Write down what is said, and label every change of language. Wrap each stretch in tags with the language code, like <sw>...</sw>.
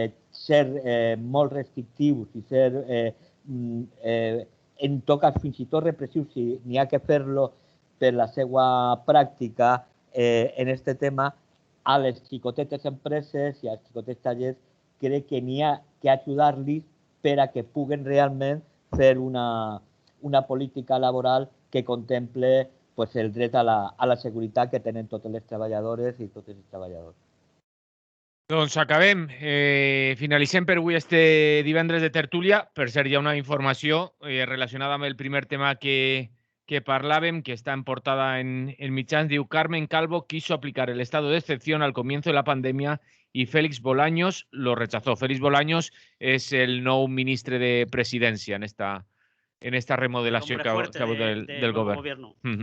<ca>ser molt restrictius i ser, en tot cas, fins i tot repressius, si n'hi ha que fer-lo per la seva pràctica en aquest tema, a les xicotetes empreses i als xicotets tallers crec que n'hi ha que ajudar-los per a que puguen realment fer una política laboral que contemple el dret a la seguretat que tenen totes les treballadores i tots els treballadors. Doncs acabem. Finalicem per avui este divendres de tertúlia. Per cert, hi ha una informació relacionada amb el primer tema que parlàvem, que está en portada en mitjans.</ca> <es>Diu: Carmen Calvo quiso aplicar el estado de excepción al comienzo de la pandemia y Félix Bolaños lo rechazó.</es> <ca>Félix Bolaños es el nou ministre de Presidència en esta remodelació que ha hagut del govern.</ca>